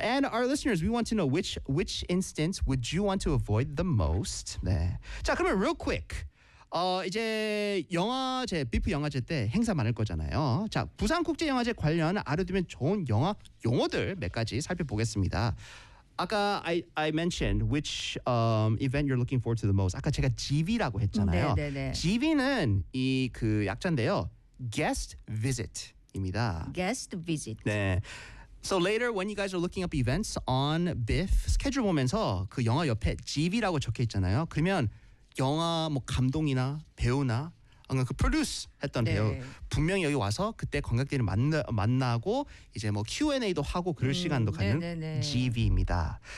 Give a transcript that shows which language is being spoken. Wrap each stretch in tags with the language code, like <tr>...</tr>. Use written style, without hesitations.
<en>And our listeners, we want to know which instance would you want to avoid the most?</en> <ko>네. 자 그러면</ko> <en>real quick.</en> <ko>이제 영화제 비프 영화제 때 행사 많을 거잖아요. 자 부산국제영화제 관련 알아두면 좋은 영화 용어들 몇 가지 살펴보겠습니다. 아까</ko> <en>I mentioned which event you're looking forward to the most.</en> <ko>아까 제가 GV라고 했잖아요. 네네네. GV는 이 그 약자인데요.</ko> <en>Guest visit입니다. Guest visit. 네. So later when you guys are looking up events on BIFF,</en> <ko>스케줄 보면서 그 영화 옆에 GV라고 적혀 있잖아요. 그러면 영화 뭐 감독이나 배우나 그 프로듀스 했던 네. 배우 분명히 여기 와서 그때 관객들이 만나고 이제 뭐 Q&A도 하고 그럴 시간도 가는 GV입니다.</ko>